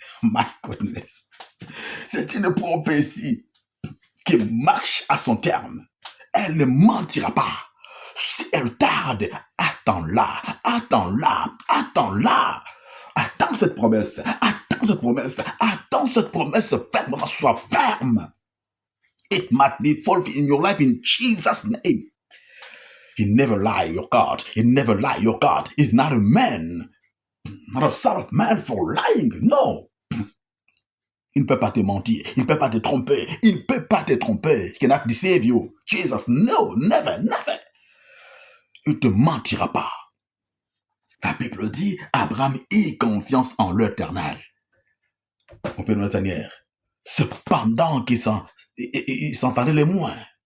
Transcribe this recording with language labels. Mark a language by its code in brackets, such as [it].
[en] My goodness. [fr] C'est une prophétie qui marche à son terme. Elle ne mentira pas. Si elle tarde, attends-la, attends-la, attends-la. Attends cette promesse, attends cette promesse, attends cette promesse ferme, sois ferme. [en] It might be fulfilled in your life in Jesus' name. He never lie, your God. He never lie, your God. He's not a man, not a son of man for lying. [fr] No. Il ne peut pas te mentir. Il ne peut pas te tromper. Il ne peut pas te tromper. [en] He cannot deceive you. Jesus, no, never, never. [fr] Il ne te mentira pas. La Bible dit, Abraham eut confiance en l'Éternel. On peut nous dire, cependant qu'il s'entendait le moins.